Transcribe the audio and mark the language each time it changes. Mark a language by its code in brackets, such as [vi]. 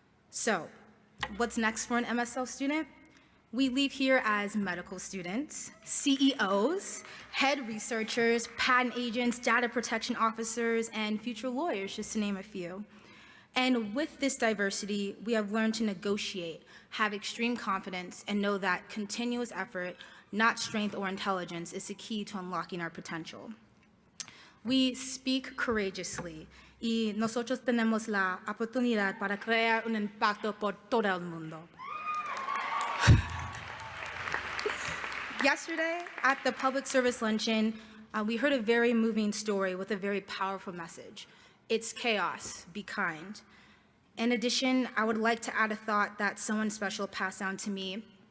[en] So, what's next for an MSL student? We leave here as medical students, CEOs, head researchers, patent agents, data protection officers, and future lawyers, just to name a few. And with this diversity, we have learned to negotiate, have extreme confidence, and know that continuous effort, not strength or intelligence, is the key to unlocking our potential. We speak courageously, [es] y nosotros tenemos la oportunidad para crear un impacto por todo el mundo. [en] Yesterday, at the public service luncheon, we heard a very moving story with a very powerful message. It's chaos, be kind. In addition, I would like to add a thought that someone special passed down to me.